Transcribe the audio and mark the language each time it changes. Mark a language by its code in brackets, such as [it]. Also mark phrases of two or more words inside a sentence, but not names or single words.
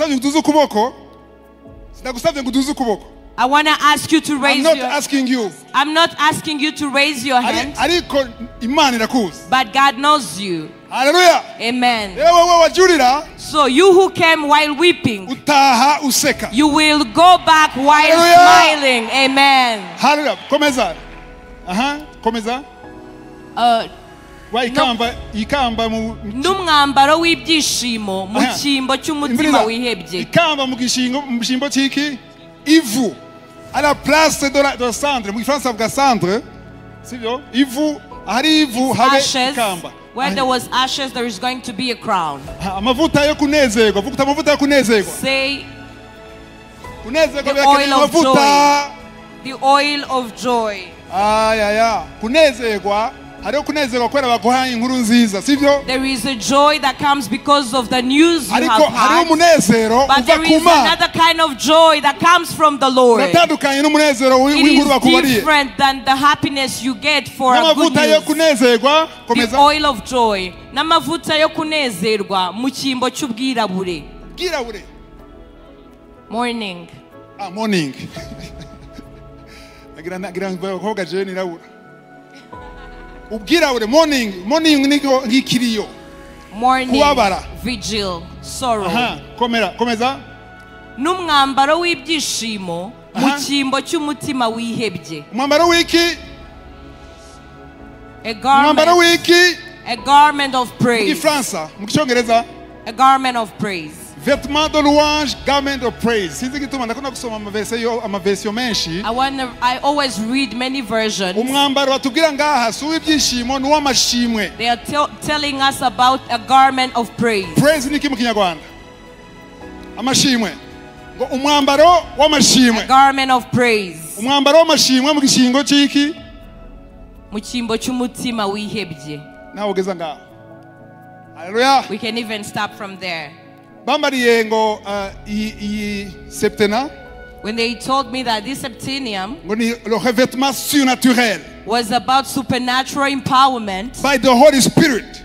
[en] I want to ask you to raise your hand. I'm not asking you to raise your hand. But God knows you. Hallelujah. Amen. So you who came while weeping, you will go back while smiling. Amen. [rw] Hallelujah. Komeza. Komeza. N'umwambaro w'ibyishimo mu cyimbo cy'umutima wihebye. Ikamba mu gishimbo cyiki? Ivu. [fr] À la place de la cendre, [rw] mu Français avuga cendre, sivyo? Ivu, hari ivu habe ikamba. [en] Where there was ashes, there is going to be a crown. [rw] Amavuta yo kunezerwa. Vuga amavuta yo kunezerwa. [en] Say [rw] kunezerwa [en] the oil of joy. The oil of joy. [rw] Kunezerwa. There [en] is a joy that comes because of the news you have had. But there is another kind of joy that comes from the Lord. It is different than the happiness you get for a good news. The oil of joy. [rw] N'amavuta yo kunezerwa mu cyimbo cy'ubwirabure. [en] Morning. Morning. Morning ngikiriyo. Morning vigil, sorrow. [rw] Komeza. N'umwambaro w'ibyishimo mu cyimbo cy'umutima wihebye. Umwambaro w'iki? [en] A garment of praise. [rw] Fransa, mu Cyongereza. [en] A garment of praise. [fr] Vêtement de louange, [en] garment of praise. I always read many versions. They are telling us about a garment of praise. [rw] Praise ni kimu Kinyarwanda. Amashimwe. [en] A garment of praise. [rw] Umwambaro w'amashimwe mu gishingo cy'iki? Mu cyimbo cy'umutima wihebye. Nawe ugeza ngaho. Hallelujah. [en] We can even stop from there. When they told me that this septenium was about supernatural empowerment by the Holy Spirit.